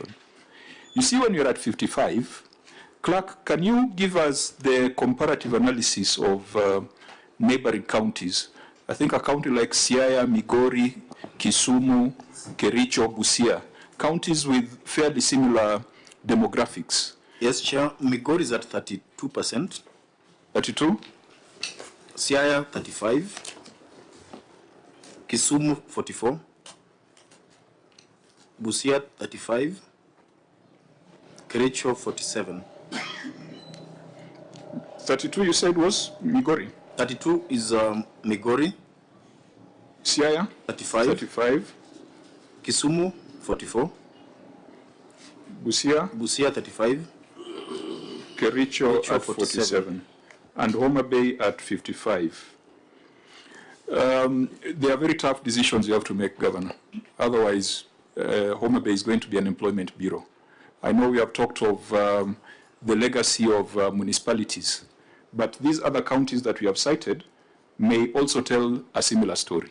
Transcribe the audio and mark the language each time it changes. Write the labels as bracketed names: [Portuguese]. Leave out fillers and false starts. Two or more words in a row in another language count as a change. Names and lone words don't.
[English] You see, when you're at 55, Clerk, can you give us the comparative analysis of neighboring counties? I think a county like Siaya, Migori, Kisumu, Kericho, Busia, counties with fairly similar demographics. Yes, Chair. Migori is at 32%. 32? Siaya, 35. Kisumu, 44. Busia, 35. Kericho, 47. 32 you said was Migori? 32 is Migori. Siaya? 35. 35. Kisumu, 44. Busia? Busia, 35. Kericho at 47. 47. And Homa Bay at 55. They are very tough decisions you have to make, Governor. Otherwise, Homa Bay is going to be an employment bureau. I know we have talked of the legacy of municipalities, but these other counties that we have cited may also tell a similar story.